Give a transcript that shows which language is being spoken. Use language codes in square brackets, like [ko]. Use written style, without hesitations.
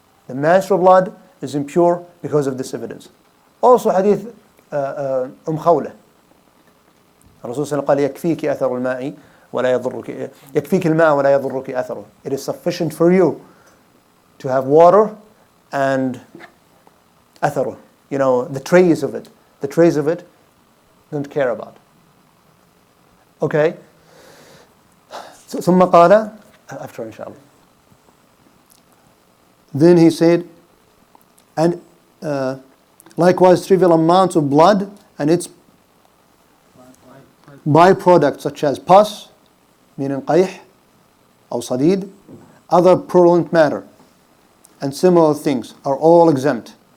[en] The menstrual blood is impure because of this evidence. Also hadith خولة. [ar] الرسول صلى الله عليه وسلم قال يكفيك أثر الماء ولا يضرك يكفيك الماء ولا يضرك أثره. [en] It is sufficient for you to have water and أثره. The trace of it. The trace of it, don't care about. Okay. [ar] ثم قال after إن شاء الله. [en] Then he said, and likewise trivial amounts of blood and its byproducts such as pus, meaning قيح or صديد, other purulent matter, and similar things are all exempt.